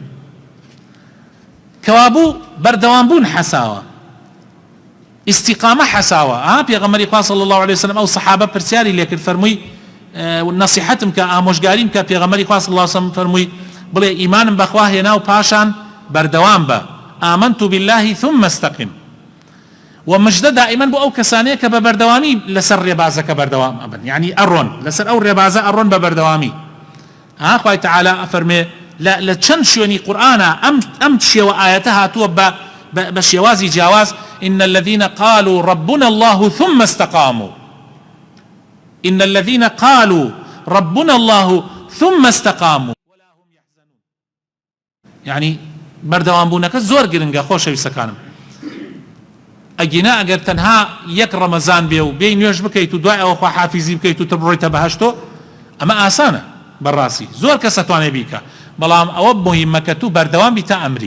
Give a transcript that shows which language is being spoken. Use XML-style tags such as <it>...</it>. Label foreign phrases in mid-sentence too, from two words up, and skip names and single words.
<ckb>کەوابوو بەردەوامبوون حەساوە، استیقامە حەساوە. پێغەمبەری خوا</ckb> <ar>صلی الله علیه وسلم</ar> <ckb>ئەو سەحابە پرسیاری لێ کرد، فەرمووی نەسیحەتم کە ئامۆژگاریم کە پێغەمبەری خوا</ckb> <ar>صلی الله علیه وسلم</ar> <ckb>فەرمووی بڵێ ئیمانم بەخوا هێنا و پاشان بەردەوام بە</ckb> <ar>ئامەنت بالله ثم استقم.</ar> <ckb>و مژدە دائیمەن بۆ ئەو کەسانەیە کە بە بەردەوامی لەسەر ڕێبازەکە بەردەوام ئەبن، یعنی ئەڕۆن لەسەر ئەو ڕێبازە ئەڕۆن بە بەردەوامی. خوای تەعالی ئەفەرمێ لە چەند شوێنی قورئانە ئەم شێوە ئاەتە هاتووە بە شێوازی جیاواز.</ckb> <ar>إن الذين قالوا ربنا الله ثم استقاموا، إن الذين قالوا ربنا الله ثم استقاموا ولا هم يحزنون.</ar> <ckb>يعني بردوام بوونەکە زۆر گرنگە خۆشەویستەکانم. ئەگینا ئەگەر تەنها یەک ڕەمەزان بێ و بێی نوێژ بکەیت و دوای ئەوە خوا حافیزی بکەیت و تر بڕۆیتە بەهەشتۆ، ئەمە ئاسانە بەڕاستی، زۆر کەس ئەتوانێ بیکە، بەڵام ئەوە مهمە کە تو بەردەوام بیتە ئەمری.</ckb>